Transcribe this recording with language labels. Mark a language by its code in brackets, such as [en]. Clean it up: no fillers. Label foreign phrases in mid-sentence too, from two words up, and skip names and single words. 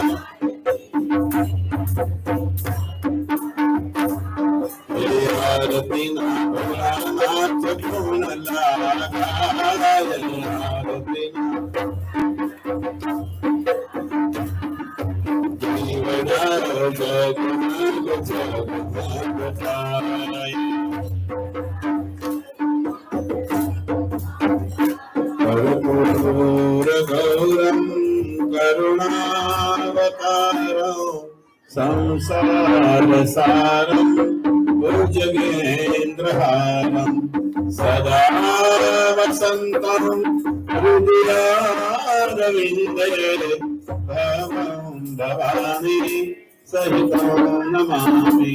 [gu] આરતી ના ભોળાનાથ ગુણ લાગાય. આરતી દીવડા જગમગ જગમગ થાય. [sa] कर्पूर गौरम करुणावतारं संसार सारं भुजगेन्द्रहारं सदा वसन्तं हृदयारविन्दे भवं भवानी सहितं नमामि.